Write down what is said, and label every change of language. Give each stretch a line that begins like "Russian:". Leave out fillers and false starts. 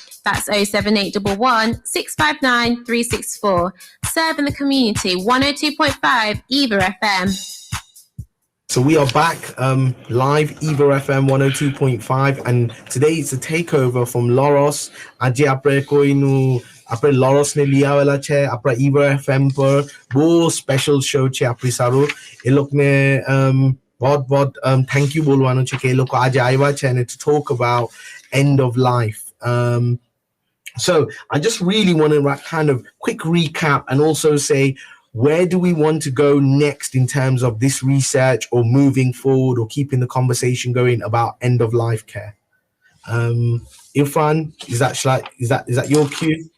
English: That's 07811 659 364. Serving the community, 102.5 EAVA FM. So we are back live, EAVA FM 102.5, and today it's a takeover from Loros.
Gujarati: Aje apre koinu આપણે લોરોસ ને લઈ આવેલા છે આપણા EAVA FM પર બહુ special show છે આપણી સારું એ લોકોને बहुत thank you બોલવાનું છે કે એ લોકો આજે આવ્યા છે
English: and to talk about end of life. So I just really want to kind of quick recap and also say, where do we want to go next in terms of this research or moving forward or keeping the conversation going about end of life care? Irfan, is that your cue?